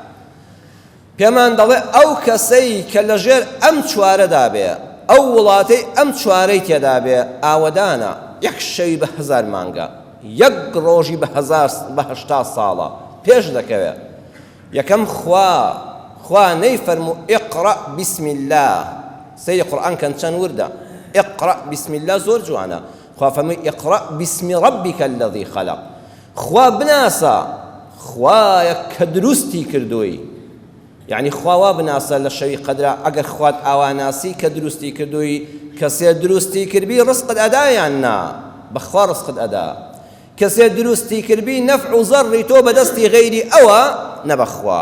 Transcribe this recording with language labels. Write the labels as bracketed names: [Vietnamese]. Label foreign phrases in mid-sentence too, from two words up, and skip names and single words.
[Central Kurdish] پێمان دەڵێ ئەو کەسەی کە لەژێر ئەم 4دا بێ، ئەو وڵاتەی ئەم 4ی تێدا بێ، ئاوەدانە یەک شەوی بە 1000 مانگە، یەک ڕۆژی بە 80 ساڵە پێش دەکەوێت. یەکەم خوا نەیفەرموو [Arabic] ئیقرأ بسم الله. [Central Kurdish] سەیری قورئان کەن چەند وردە. [Arabic] ئیقرأ بسم الله [Central Kurdish] زۆر جوانە. خوا فەرمووی [Arabic] ئیقرأ بسم ربك الذي خلق. [Central Kurdish] خوا بناسە، خوایە کە دروستی کردووی. یعنی خوا بناسە لە شەوی قەدرە ئەگەر خوات ئاواناسی کە دروستی کردووی، کەسێ دروستی کردبی ڕزقت ئەدایان نا، بەخوا ڕزقت ئەدا. کەسێ دروستی کردبی نەفع و زەڕی تۆ بەدەستی غەیری ئەوە نەبەخوا.